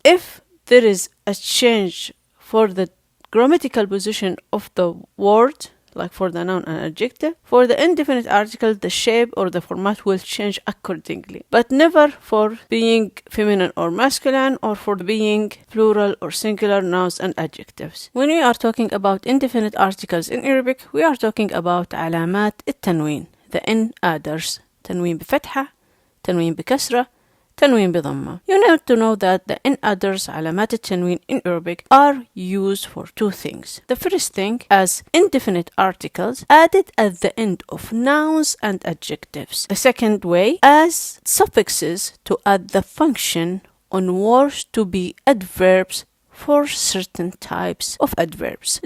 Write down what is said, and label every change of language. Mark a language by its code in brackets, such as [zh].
[en] If there is a change for the grammatical position of the word, like for the noun and adjective, for the indefinite article, the shape or the format will change accordingly, but never for being feminine or masculine or for being plural or singular nouns and adjectives. When we are talking about indefinite articles in Arabic, we are talking about علامات التنوين, the in adders. [ar] تنوين بفتحة, تنوين بكسرة, تنوين بضمة. [en] You need to know that the in adders علامات التنوين in Arabic are used for two things. The first thing as indefinite articles added at the end of nouns and adjectives. The second way as suffixes to add the function on words to be adverbs for certain types of adverbs.